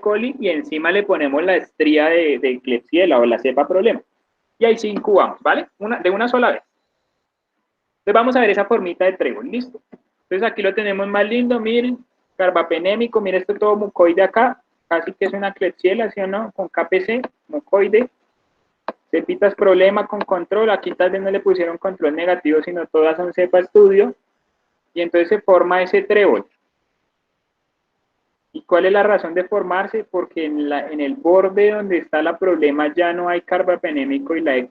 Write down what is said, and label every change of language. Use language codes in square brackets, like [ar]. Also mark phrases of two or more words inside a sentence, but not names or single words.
[es] coli y encima le ponemos la estría de Klebsiella o la cepa problema. Y ahí sí incubamos, ¿vale? De una sola vez. Entonces vamos a ver esa formita de trébol, ¿listo? Entonces aquí lo tenemos más lindo, miren, carbapenémico, miren esto todo mucoide acá, casi que es una Klebsiella, ¿sí o no? Con KPC, mucoide. Cepitas problema con control, aquí tal vez no le pusieron control negativo, sino todas son cepa estudio, y entonces se forma ese trébol. ¿Y cuál es la razón de formarse? Porque en el borde donde está la problema ya no hay carbapenémico y la E.